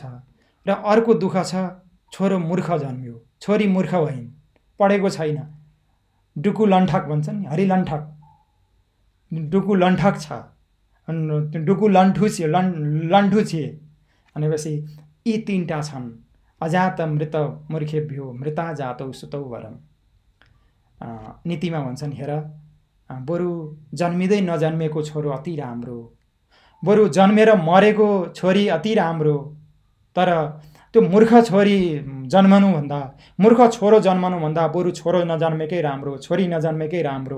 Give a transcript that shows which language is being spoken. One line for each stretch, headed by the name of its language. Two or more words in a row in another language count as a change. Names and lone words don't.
Nepali: र अर्को दुःख छ, छोरो मूर्ख जन्मियो, छोरी मूर्ख भइन्, पढेको छैन, डुकु लण्ठक भन्छन् नि, हरिलण्ठक, डुकु लण्ठक छ, डुकु लण्ठु छे भनेपछि यी तीनटा छन्।
Sanskrit: अजात मृत मूर्खेभ्यो मृता जातौ सुतौ वरम।
Nepali: नीतिमा भन्छन्, हेर बरु जन्मिँदै नजन्मेको छोरो अति राम्रो, बरु जन्मेर मरेको छोरी अति राम्रो, तर त्यो मूर्ख छोरी जन्मनुभन्दा, मूर्ख छोरो जन्मनुभन्दा बरु छोरो नजन्मेकै राम्रो, छोरी नजन्मेकै राम्रो।